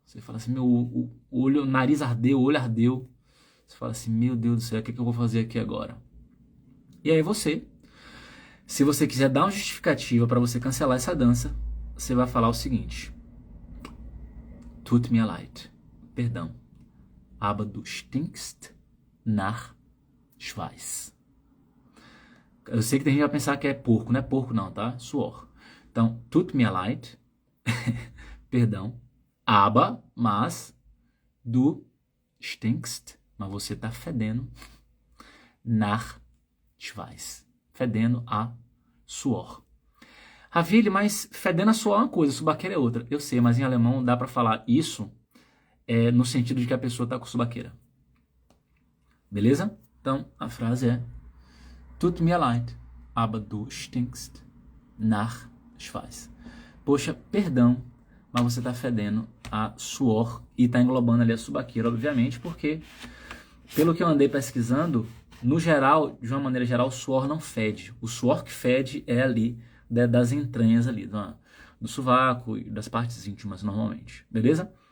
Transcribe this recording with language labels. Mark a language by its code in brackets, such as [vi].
[pt] Você fala assim: "Meu, o nariz ardeu, o olho ardeu". Você fala assim: "Meu Deus do céu, o que eu vou fazer aqui agora?". E aí você, se você quiser dar uma justificativa para você cancelar essa dança, você vai falar o seguinte: Tut mir leid. Perdão. [de] Aber du stinkst nach Schweiß. [pt] Eu sei que tem gente que vai pensar que é porco. Não é porco não, tá? Suor. Então, tut mir leid. Perdão. [de] Aber, [pt] mas, [de] du stinkst. [pt] Mas você tá fedendo [de] nach Schweiß. [pt] Fedendo a suor. Ravile, mas fedendo a suor é uma coisa, subaqueira é outra. Eu sei, mas em alemão dá pra falar isso no sentido de que a pessoa tá com subaqueira. Beleza? Então, a frase é: [de] Tut mir leid, aber du stinkst nach Schweiß. [pt] Poxa, perdão, mas você tá fedendo a suor e tá englobando ali a subaqueira, obviamente, porque, pelo que eu andei pesquisando, no geral, de uma maneira geral, o suor não fede. O suor que fede é ali das entranhas ali, do sovaco e das partes íntimas, normalmente. Beleza?